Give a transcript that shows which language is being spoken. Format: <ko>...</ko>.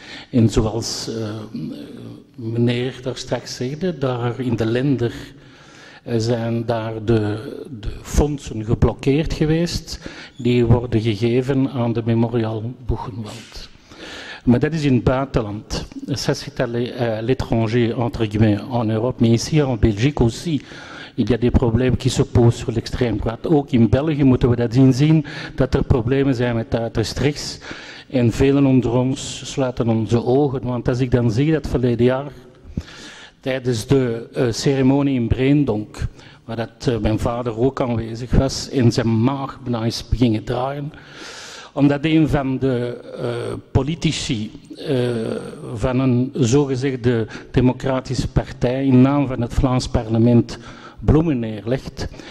<nl>En zoals meneer daar straks zegde, daar in de Länder zijn daar de fondsen geblokkeerd geweest die worden gegeven aan de Memorial Buchenwald. Mais dat is in het buitenland.</nl> <fr>Ça c'est à l'étranger, entre guillemets, en Europe. Mais ici en Belgique aussi, il y a des problèmes qui se posent sur l'extrême droite.</fr> <nl>Ook in België moeten we dat inzien, dat er problemen zijn met uiterst rechts. En velen onder ons sluiten onze ogen. Want als ik dan zie dat verleden jaar, tijdens de ceremonie in Breendonk, waar dat, mijn vader ook aanwezig was, en zijn maag bijna is beginnen draaien, omdat een van de politici van een zogezegde democratische partij in naam van het Vlaams parlement bloemen neerlegt.</nl>